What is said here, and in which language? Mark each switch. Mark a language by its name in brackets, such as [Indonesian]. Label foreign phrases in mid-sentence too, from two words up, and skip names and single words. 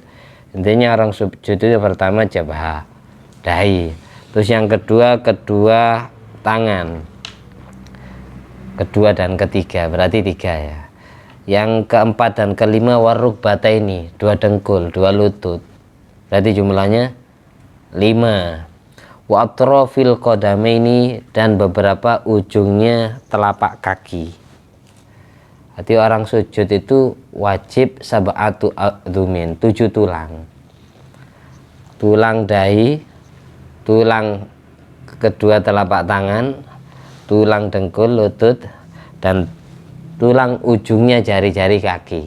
[Indonesian] Intinya orang sujud itu pertama jabhah, dahi. Terus yang kedua tangan, kedua dan ketiga, berarti 3 ya. Yang keempat dan kelima waruk bata ini, 2 dengkul, 2 lutut, berarti jumlahnya 5. [Arabic] Wa atrafil qadamaini, [Indonesian] dan beberapa ujungnya telapak kaki. Jadi orang sujud itu wajib [Arabic] سبعة أعظم, [Indonesian] 7 tulang. Tulang dahi, tulang kedua telapak tangan, tulang dengkul, lutut, dan tulang ujungnya jari-jari kaki.